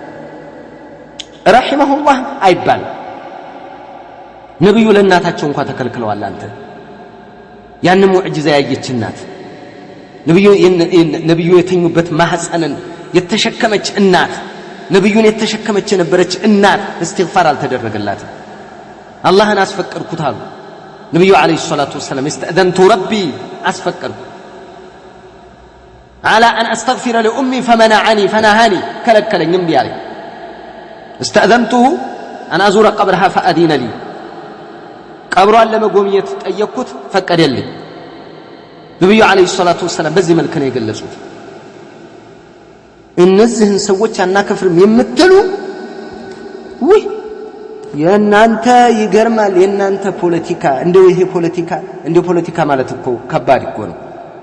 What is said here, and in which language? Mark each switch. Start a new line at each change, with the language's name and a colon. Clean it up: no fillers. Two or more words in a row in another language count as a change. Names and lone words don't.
Amharic: ረሂመሁላህ አይባል። ነብዩ ለእናታቸው እንኳን ተከልክለዋል። አንተ ያን ሙዕጂዛ ያየች እናት ነብዩ የተኙበት ማህፀንን የተሸከመች እናት ነብዩን የተሸከመች የነበረች እናት እስትግፋር አልተደረገላትም። አላህን አስፈቀድኩት አሉ ነብዩ
Arabic: عليه الصلاة والسلام። استأذنت ربي
Amharic: አስፈቀድኩ
Arabic: على أن أستغفر لأمي فنهاني
Amharic: كلكلኝ እምቢ አለኝ።
Arabic: استأذنته أن أزور قبرها فأذن لي
Amharic: ቀብሯን ለመጎብኘት ጠየቅኩት፣ ፈቀደልኝ። ነብዩ
Arabic: عليه الصلاة والسلام
Amharic: በዚህ መልኩ ነው የገለጹት። እነዚህን ሰዎች አናከፍርም የምትሉ ወይ የናንተ ይገርማል። የናንተ ፖለቲካ እንደው ይሄ ፖለቲካ ማለት እኮ ከባድ እኮ ነው።